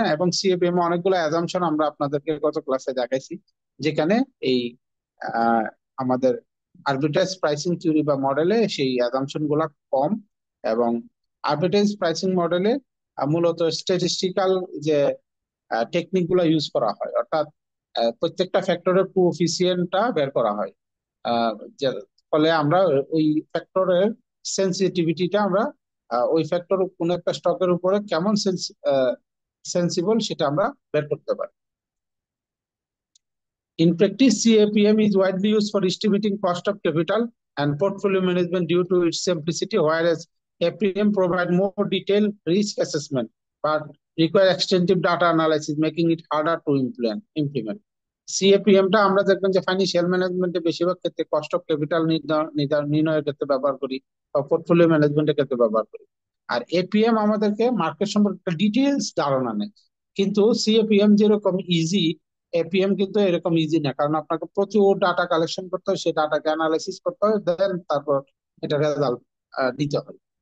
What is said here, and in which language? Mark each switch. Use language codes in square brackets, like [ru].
[bn] এবং সিএপিএম এ অনেকগুলো অ্যাজাম্পশন আমরা আপনাদেরকে গত ক্লাসে দেখাইছি, যেখানে এই আহ, আমাদের আরবিট্রেজ প্রাইসিং থিওরি বা মডেলে সেই অ্যাজাম্পশন গুলা কম, এবং আরবিট্রেজ প্রাইসিং মডেলে মূলত স্ট্যাটিস্টিক্যাল যে টেকনিক গুলা ইউজ করা হয়, অর্থাৎ প্রত্যেকটা ফ্যাক্টরের কোএফিসিয়েন্টটা বের করা হয়। আহ, যে- ফলে আমরা ওই ফ্যাক্টরের সেন্সিটিভিটিটা আমরা ওই ফ্যাক্টর কোন একটা স্টকের উপরে কেমন সেন্সিবল সেটা আমরা বের করতে পারি। [en] In practice, CAPM is widely used for estimating cost of capital and portfolio management due to its simplicity, whereas APM provide more detailed risk assessment but require extensive data analysis, making it harder to implement. [bn] CAPM টা আমরা দেখবেন যে financial ম্যানেজমেন্টে বেশিরভাগ ক্ষেত্রে cost of capital নির্ণয়ের ক্ষেত্রে ব্যবহার করি, বা পোর্টফোলিও ম্যানেজমেন্টের ক্ষেত্রে ব্যবহার করি। আর এপিএম আমাদেরকে মার্কেট সম্পর্কে একটা ডিটেলস ধারণা নেয়। কিন্তু সিএপিএম যেরকম ইজি, এপিএম কিন্তু এরকম ইজি না, কারণ আপনাকে প্রচুর ডাটা কালেকশন করতে হয়, সেই ডাটাকে অ্যানালাইসিস করতে হয়, দেন তারপর এটা রেজাল্ট দিতে হয়।